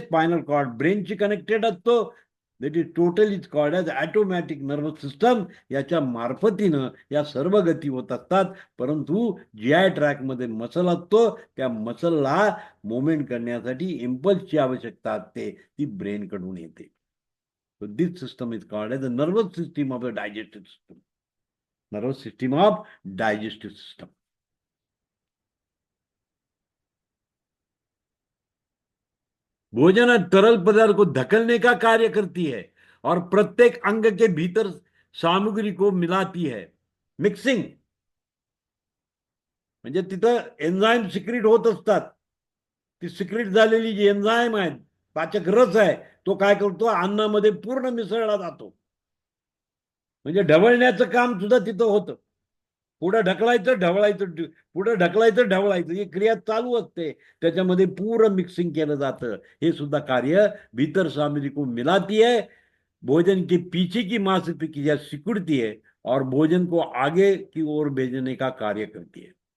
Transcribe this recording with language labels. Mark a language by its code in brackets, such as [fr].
[mr] Spinal cord ब्रेनची connected असतो. [en] That is total is called as automatic nervous system. [mr] याच्या मार्फतीनं या सर्व गती होत असतात. परंतु GI ट्रॅकमध्ये मसल असतो, त्या मसलला मुवमेंट करण्यासाठी इम्पल्सची आवश्यकता असते, ती ब्रेनकडून येते. [en] So this system is called as the nervous system of the digestive system. Nervous system of digestive system. [hi] भोजन तरल पदार्थ को धकलने का कार्य करती है और प्रत्येक अंग के भीतर सामग्री को मिलाती है. [mr] मिक्सिंग म्हणजे तिथं एन्झाईम सिक्रेट होत असतात. ती सिक्रेट झालेली जी एन्झाईम आहेत, पाचक रस आहे, तो काय करतो, अन्नामध्ये पूर्ण मिसळला जातो. म्हणजे ढवळण्याचं काम सुद्धा तिथं होतं. पुढे ढकलायचं ढवळायचं, पुढे ढकलायचं ढवळायचं, ही क्रिया चालू असते. त्याच्यामध्ये पूर्ण मिक्सिंग केलं जातं. हे सुद्धा [hi] कार्य भीतर सामग्री को मिलाती है, भोजन के पीछे की मांसपेशियां सिकुड़ती है और भोजन को आगे की ओर भेजने का कार्य करती है.